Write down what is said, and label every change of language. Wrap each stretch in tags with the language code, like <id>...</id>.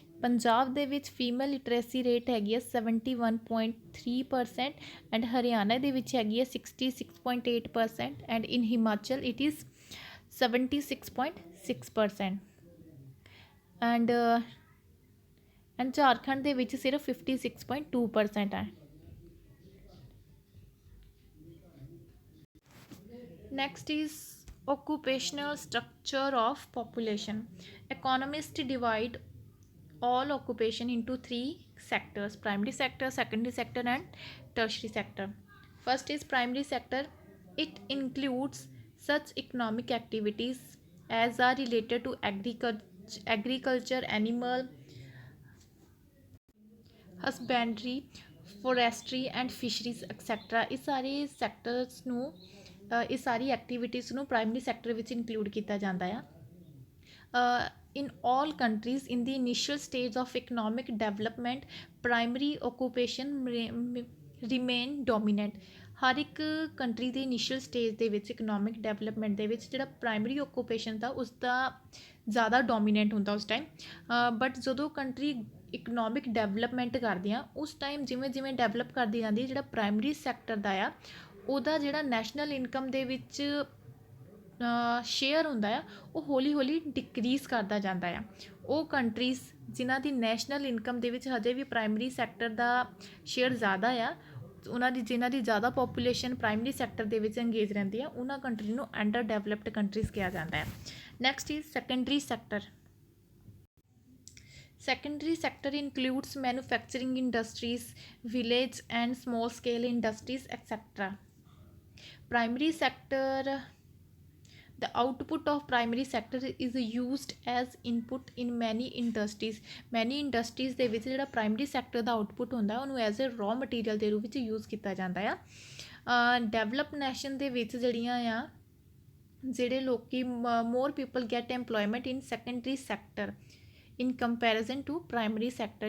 <pa>ਪੰਜਾਬ ਦੇ ਵਿੱਚ female literacy rate ਹੈਗੀ ਹੈ 71.3%, ਐਂਡ ਹਰਿਆਣਾ ਦੇ ਵਿੱਚ ਹੈਗੀ ਹੈ 66.8%, and in Himachal it is 76.6%, and Jharkhand ਦੇ ਵਿੱਚ ਸਿਰਫ 56.2% ਹੈ।</pa> <en>Next is occupational structure of population. Economists divide all occupation into 3 sectors: primary sector, secondary sector, and tertiary sector. First is primary sector. It includes such economic activities as are related to agriculture, animal husbandry, forestry and fisheries etc.</en> <pa>ਇਹ ਸਾਰੇ sectors ਨੂੰ ਇਹ ਸਾਰੀ activities ਨੂੰ primary sector ਵਿੱਚ include ਕੀਤਾ ਜਾਂਦਾ ਆ।</pa> <en>In all countries in the initial stage of economic development, primary occupation remain dominant.</en> <pa>ਹਰ ਇੱਕ ਕੰਟਰੀ ਦੀ ਇਨੀਸ਼ੀਅਲ ਸਟੇਜ ਦੇ ਵਿੱਚ ਇਕਨੋਮਿਕ ਡਿਵੈਲਪਮੈਂਟ ਦੇ ਵਿੱਚ ਜਿਹੜਾ ਪ੍ਰਾਇਮਰੀ ਓਕੂਪੇਸ਼ਨ ਦਾ ਉਸਦਾ ਜ਼ਿਆਦਾ ਡੋਮੀਨੈਂਟ ਹੁੰਦਾ ਉਸ ਟਾਈਮ, ਬਟ ਜਦੋਂ ਕੰਟਰੀ ਇਕਨੋਮਿਕ ਡਿਵੈਲਪਮੈਂਟ ਕਰਦੀ ਆ ਉਸ ਟਾਈਮ ਜਿਵੇਂ ਜਿਵੇਂ ਡਿਵੈਲਪ ਕਰਦੀ ਜਾਂਦੀ ਜਿਹੜਾ ਪ੍ਰਾਇਮਰੀ ਸੈਕਟਰ ਦਾ ਆ ਉਹਦਾ ਜਿਹੜਾ ਨੈਸ਼ਨਲ ਇਨਕਮ ਦੇ ਵਿੱਚ ਸ਼ੇਅਰ ਹੁੰਦਾ ਆ ਉਹ ਹੌਲੀ ਹੌਲੀ ਡਿਕਰੀਜ਼ ਕਰਦਾ ਜਾਂਦਾ ਆ। ਉਹ ਕੰਟਰੀਜ਼ ਜਿਨ੍ਹਾਂ ਦੀ ਨੈਸ਼ਨਲ ਇਨਕਮ ਦੇ ਵਿੱਚ ਹਜੇ ਵੀ ਪ੍ਰਾਇਮਰੀ ਸੈਕਟਰ ਦਾ ਸ਼ੇਅਰ ਜ਼ਿਆਦਾ ਆ, ਉਹਨਾਂ ਦੀ ਜਿਨ੍ਹਾਂ ਦੀ ਜ਼ਿਆਦਾ ਪੋਪੂਲੇਸ਼ਨ ਪ੍ਰਾਇਮਰੀ ਸੈਕਟਰ ਦੇ ਵਿੱਚ ਅੰਗੇਜ ਰਹਿੰਦੀ ਆ, ਉਹਨਾਂ ਕੰਟਰੀ ਨੂੰ ਅੰਡਰ ਡਿਵੈਲਪਡ ਕੰਟਰੀਜ਼ ਕਿਹਾ ਜਾਂਦਾ ਹੈ।</pa> <en>Next is secondary sector. Secondary sector includes manufacturing industries, village and small scale industries etc. Primary sector, the output of primary sector is used as input in many industries. Many industries</en> <pa>ਦੇ ਵਿੱਚ ਜਿਹੜਾ primary sector ਦਾ output ਹੁੰਦਾ ਉਹਨੂੰ as a raw material ਦੇ ਰੂਪ ਵਿੱਚ use ਕੀਤਾ ਜਾਂਦਾ ਆ। ਡਿਵੈਲਪ ਨੇਸ਼ਨ ਦੇ ਵਿੱਚ ਜਿਹੜੀਆਂ ਆ ਜਿਹੜੇ ਲੋਕੀ</pa> <en>More people get employment in secondary sector in comparison to primary sector.</en>